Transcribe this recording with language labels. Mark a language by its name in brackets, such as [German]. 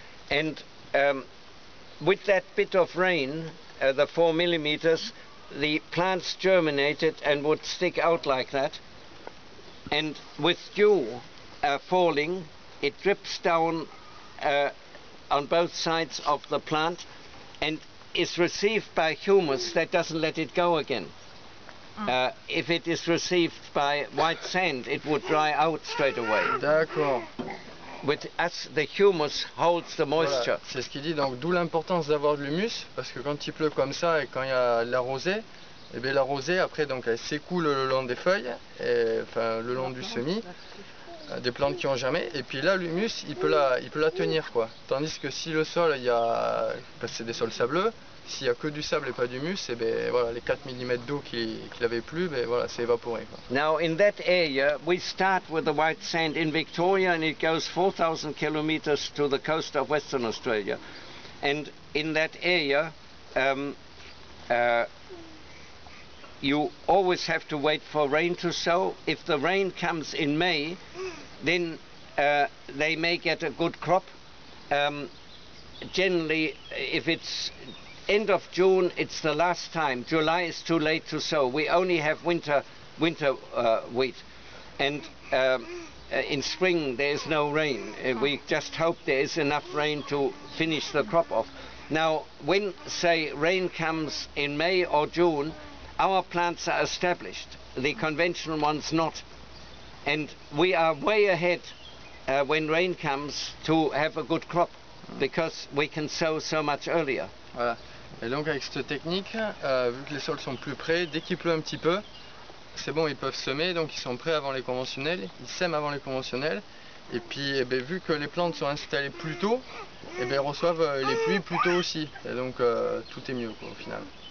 [English] And with that bit of rain, the 4 millimeters, the plants germinated and would stick out like that, and with dew falling, it drips down on both sides of the plant and is received by humus that doesn't let it go again. If it is received by white sand, it would dry out straight away. [French] D'accord. [English] With us, the humus holds the moisture. [French] Voilà, c'est ce qu'il dit, donc d'où l'importance d'avoir de l'humus, parce que quand il pleut comme ça et quand il y a de la rosée, et bien la rosée après donc elle s'écoule le long des feuilles, enfin le long du semis, des plantes qui ont germé, et puis là l'humus il peut la tenir, quoi. Tandis que si le sol c'est des sols sableux, s'il n'y a que du sable et pas d'humus, et ben voilà, les 4 mm d'eau qu'il avait plus, ben voilà, c'est évaporé, quoi. [English] Now in that area we start with the white sand in Victoria and it goes 4,000 kilometers to the coast of Western Australia, and in that area you always have to wait for rain to sow. If the rain comes in May, then they may get a good crop. Generally, if it's end of June, it's the last time. July is too late to sow. We only have winter wheat, and in spring there is no rain. We just hope there is enough rain to finish the crop off. Now, when, say, rain comes in May or June, our plants are established, the conventional ones not. And we are way ahead when rain comes to have a good crop, because we can sow so much earlier. [French] Voilà. Et donc avec cette technique, vu que les sols sont plus près, dès qu'il pleut un petit peu, c'est bon, ils peuvent semer, donc ils sont prêts avant les conventionnels, ils sèment avant les conventionnels, et puis vu que les plantes sont installées plus tôt, ils reçoivent les pluies plus tôt aussi, et donc tout est mieux, quoi, au final.